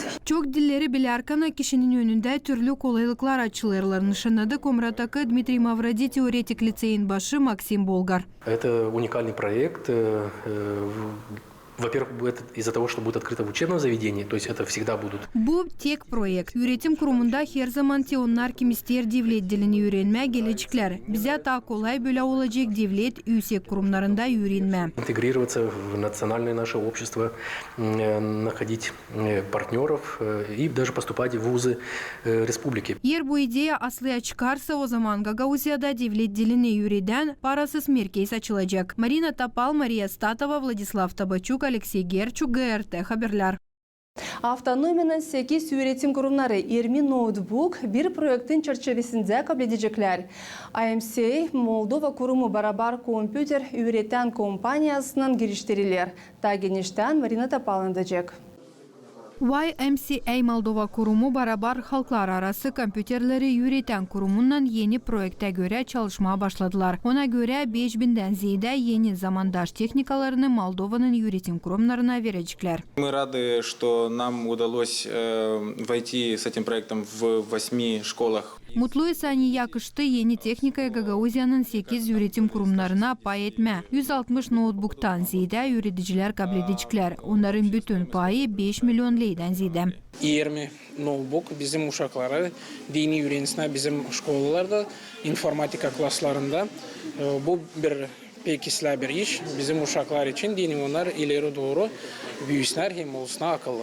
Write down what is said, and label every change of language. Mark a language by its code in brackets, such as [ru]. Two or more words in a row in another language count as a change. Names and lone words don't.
[gag] Çok dilleri bilərkən kişinin önünde türlü kolaylıklar açılırlar. Nişanladı Komrat'taki Dmitry Mavradi teoretik liseyin başı Maksim Bolgar. [ru] Это уникальный проект. Во-первых, это из-за того, что будет открыто в учебном заведении, то есть это всегда будут. [gag] Bu tek proyekt. Üretim kurumunda her zaman onlar kim ister devlet dilini öğrenme gelecekler. Bize daha kolay böyle olacak devlet yüksek kurumlarında öğrenme. [ru] Интегрироваться в национальное наше общество, находить партнеров и даже поступать в вузы республики. [gag] Eğer bu ideya aslıya çıkarsa o zaman Gagauziyada devlet dilini öğreden parasız merkez açılacak. Marina Tapal, Maria Statova, Vladislav Tabachuk, Alexey Gerchuk, GRT Haberler. Автономиянын 8 üretim kurumları 20 ноутбук bir projektin çerçevesinde kabul edecekler. AMC Moldova kurumu beraber kompüter üreten kompaniyasının giriştiriler. Ta genişten Marina Tapal anlatacak. YMCA Moldova kurumu beraber halklar arası kompüterleri üreten kurumundan yeni projekte göre çalışmaya başladılar. Ona göre 5000'den ziyade yeni zamandaş teknikalarını Moldova'nın üretim kurumlarına verecekler. [ru] Мы рады, что нам удалось войти с этим проектом в 8 школах. [gag] Mutluyuz hani yakıştı yeni teknikaya Gagauziya'nın 8 üretim kurumlarına pay etme. 160 notebook'tan ziyade üreticiler kabul edecekler. Onların bütün payı 5 milyon leyden ziyade. 20 ноутбук bizim uşakları dini öğrencisine bizim şkollarda informatika klaslarında bu bir pek isla bir iş bizim uşaklar için dini onlar ileri doğru büyüsünler hem olsunlar akıllı.